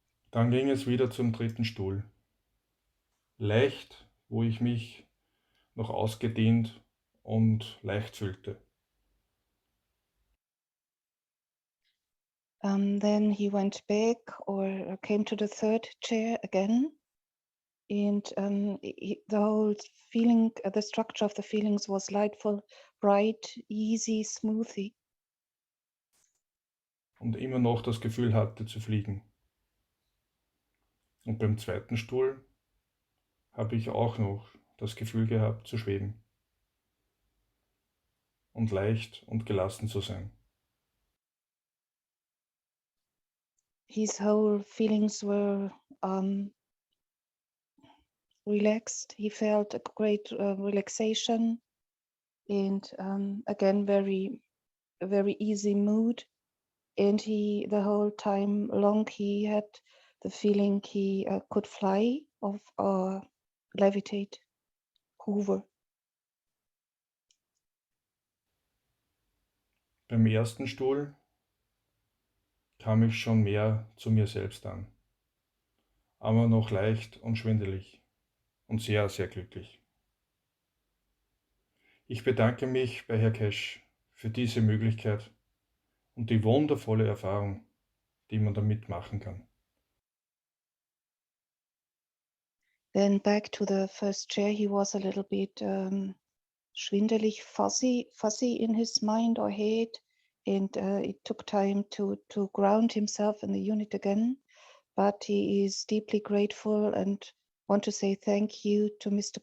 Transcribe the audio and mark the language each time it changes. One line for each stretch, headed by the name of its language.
German: Dann ging es wieder zum dritten Stuhl. Leicht, wo ich mich noch ausgedehnt und leicht fühlte.
English: Then he went back or came to the third chair again. and the whole feeling, the structure of the feelings was lightful, bright, easy, smoothie.
German: Und immer noch das Gefühl hatte zu fliegen. Und beim zweiten Stuhl habe ich auch noch das Gefühl gehabt zu schweben und leicht und gelassen zu sein.
English: His whole feelings were relaxed. He felt a great relaxation and again very easy mood. And he the whole time long he had the feeling he could fly or levitate, hover.
German: Beim ersten Stuhl kam ich schon mehr zu mir selbst an, aber noch leicht und schwindelig und sehr, sehr glücklich. Ich bedanke mich bei Herr Cash für diese Möglichkeit und die wundervolle Erfahrung, die man damit machen kann.
English: Then back to the first chair, he was a little bit schwindelig, fuzzy in his mind or head, and it took time to ground himself in the unit again. But he is deeply grateful and want to say thank you to Mr.